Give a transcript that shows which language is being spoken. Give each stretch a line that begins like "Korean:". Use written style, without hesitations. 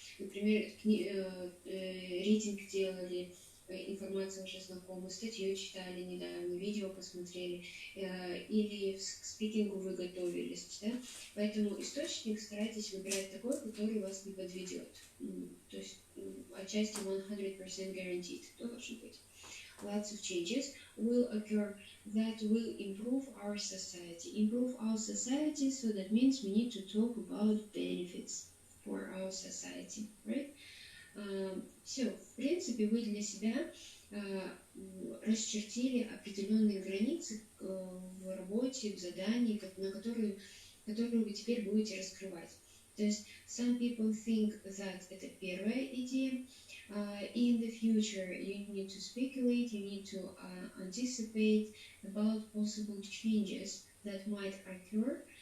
Russian: Например, рейтинг делали, информация уже знакома, статью читали недавно, видео посмотрели, или к спикингу вы готовились. Да? Поэтому источник старайтесь выбирать такой, который вас не подведет. То есть отчасти
English: 100% guaranteed
Russian: должен быть.
English: Lots of changes will occur that will improve our society. Improve our society, so that means we need to talk about benefits for our society, right?
Russian: Все, в принципе, вы для себя расчертили определенные границы в работе, в задании, на которые вы теперь будете раскрывать. То есть,
English: some people think that
Russian: это первая идея.
English: In the future, you need to speculate, you need to anticipate about possible changes that might occur.